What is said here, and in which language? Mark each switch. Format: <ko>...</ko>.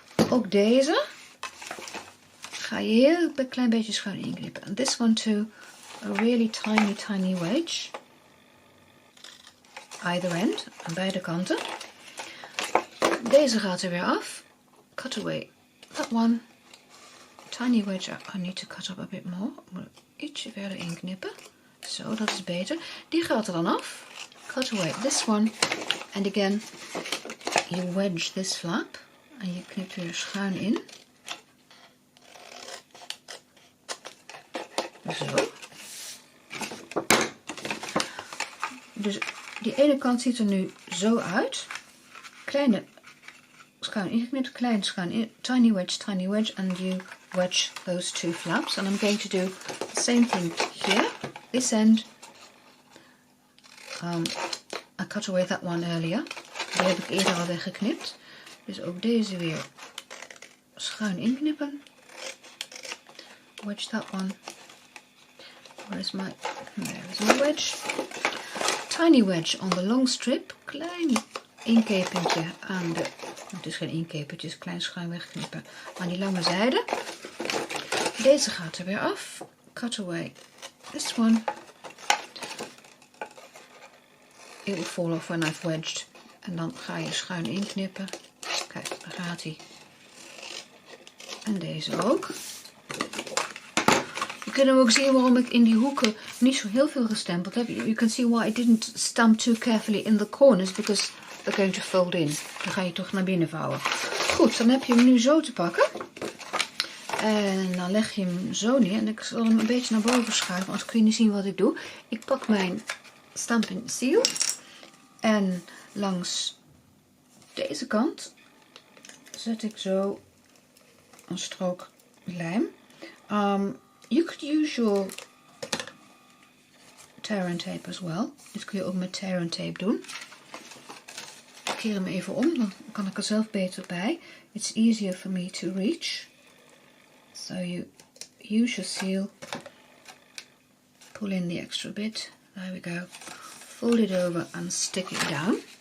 <nl>Ook deze ga je heel een klein beetje schuin inknippen.</nl> <en>And this one too, a really tiny wedge. Either end,</en> <nl>aan beide kanten. Deze gaat er weer af.</nl> <en>Cut away that one. Tiny wedge, I need to cut up a bit more.</en> <nl>Ik moet ietsje verder inknippen. Zo, dat is beter. Die gaat er dan af.</nl> <en>Cut away this one. And again, you wedge this flap.</en> <nl>En je knipt weer schuin in. Zo. Dus die ene kant ziet er nu zo uit. Kleine schuin ingeknipt, klein schuin in,</nl> <en>tiny wedge, and you wedge those two flaps. And I'm going to do the same thing here. This end, I cut away that one earlier.</en> <nl>Die heb ik eerder al weggeknipt. Dus ook deze weer schuin inknippen.</nl> <en>Wedge that one. Where's my wedge? Tiny wedge on the long strip.</en> <nl>Klein inkepentje aan de... Het is geen inkepentje, het is klein schuin wegknippen. Aan die lange zijde. Deze gaat er weer af.</nl> <en>Cut away this one. It will fall off when I've wedged.</en> <nl>En dan ga je schuin inknippen. Kijk, daar gaat hij. En deze ook. Je kunt hem ook zien waarom ik in die hoeken niet zo heel veel gestempeld heb.</nl> <en>You can see why I didn't stamp too carefully in the corners, because they're going to fold in.</en> <nl>Dan ga je toch naar binnen vouwen. Goed, dan heb je hem nu zo te pakken. En dan leg je hem zo neer. En ik zal hem een beetje naar boven schuiven, anders kun je niet zien wat ik doe. Ik pak mijn Stampin' Seal. En langs deze kant zet ik zo een strook lijm.</nl> <en>You could use your tear and tape as well.</en> <nl>Dit kun je ook met tear and tape doen. Ik keer hem even om, dan kan ik er zelf beter bij.</nl> <en>It's easier for me to reach. So you use your seal. Pull in the extra bit. There we go. Fold it over and stick it down.</en>